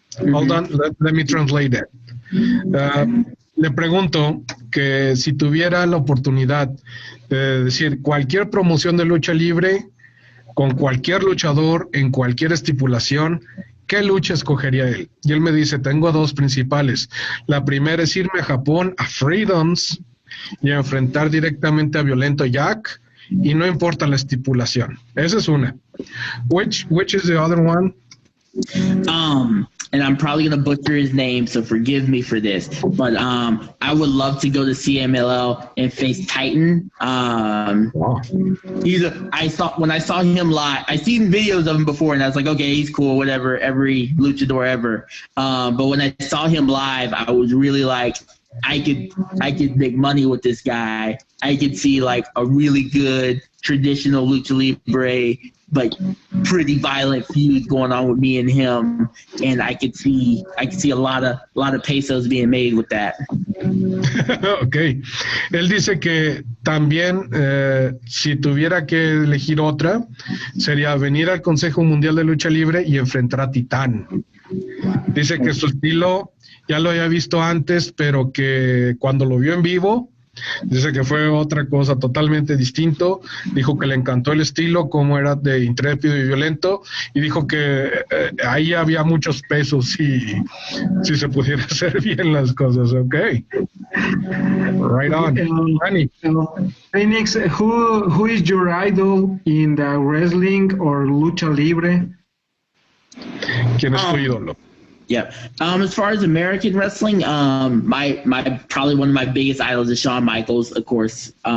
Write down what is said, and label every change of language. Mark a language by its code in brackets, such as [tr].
[en] Hold on, let me translate that. [es] Le pregunto que si tuviera la oportunidad de decir cualquier promoción de lucha libre con cualquier luchador en cualquier estipulación, ¿qué lucha escogería él? Y él me dice, tengo dos principales. La primera es irme a Japón, a Freedoms, y enfrentar directamente a Violento Jack, y no importa la estipulación. Esa es una. [en] Which is the other one? And I'm probably going to butcher his name, so forgive me for this. But I would love to go to CMLL and face Titan. Wow. When I saw him live, I seen videos of him before, and I was like, okay, he's cool, whatever, every luchador ever. But when I saw him live, I was really like, I could make money with this guy. I could see like a really good traditional lucha libre, but pretty violent feud going on with me and him, and I could see a lot of pesos being made with that. Okay. [es] Él dice que también si tuviera que elegir otra, sería venir al Consejo Mundial de Lucha Libre y enfrentar a Titán. Dice que su estilo ya lo había visto antes, pero que cuando lo vio en vivo Dice que fue otra cosa totalmente distinto. Dijo que le encantó el estilo, cómo era de intrépido y violento, y dijo que ahí había muchos pesos si se pudiera hacer bien las cosas. [en] Ok. Right on. Danny. Phoenix, who is your idol in the wrestling or lucha libre? [es] ¿Quién es tu ídolo? [en] Yeah. As far as American wrestling, my probably one of my biggest idols is Shawn Michaels, of course.